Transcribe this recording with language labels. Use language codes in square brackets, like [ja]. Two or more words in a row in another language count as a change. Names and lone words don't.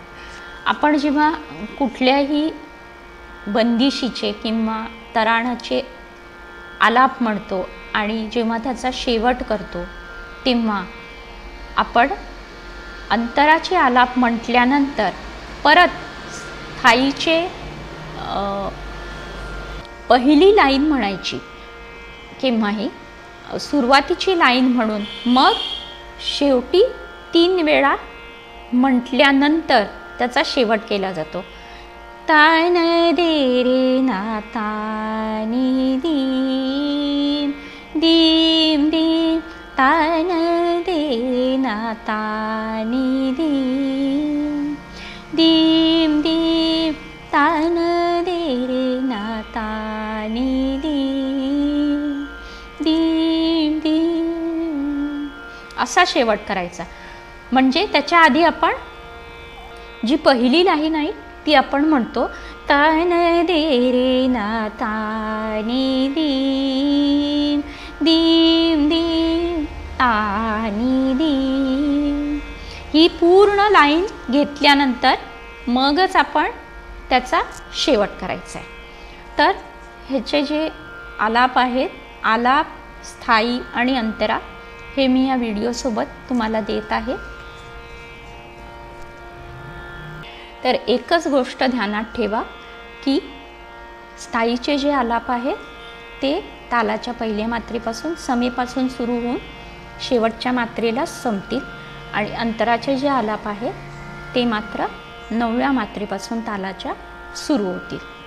[mr] आपण जेव्हा कुठल्याही बंदिशीचे किंवा तराणाचे आलाप म्हणतो आणि जेव्हा त्याचा शेवट करतो तेव्हा आपण अंतराचे आलाप म्हटल्यानंतर परत स्थायीचे पहिली लाईन म्हणायची केव्हाही सुरुवातीची लाईन म्हणून मग शेवटी 3 वेळा म्हटल्यानंतर त्याचा शेवट केला जातो. तान दे रे ना तानी दीम दीम दीम तान दे रे ना तानी दीम दीम दीम तान दे रे ना तानी दीम दीम दीम असा शेवट करायचा. म्हणजे त्याच्या आधी आपण जी पहिली लाईन आहे ती आपण म्हणतो तान दे रे ना तानी दीम दीम दीम तानी दीम. ही पूर्ण लाईन घेतल्यानंतर मगच आपण त्याचा शेवट करायचा आहे. तर ह्याचे जे आलाप आहेत, आलाप, स्थायी आणि अंतरा, हे मी या व्हिडिओसोबत तुम्हाला देत आहे. तर एकच गोष्ट ध्यानात ठेवा की स्थायीचे जे आलाप आहेत ते तालाच्या पहिल्या मात्रेपासून समेपासून सुरू होऊन शेवटच्या मात्रेला संपतील आणि अंतराचे जे आलाप आहेत ते मात्र 9व्या मात्रेपासून तालाच्या सुरू होतील.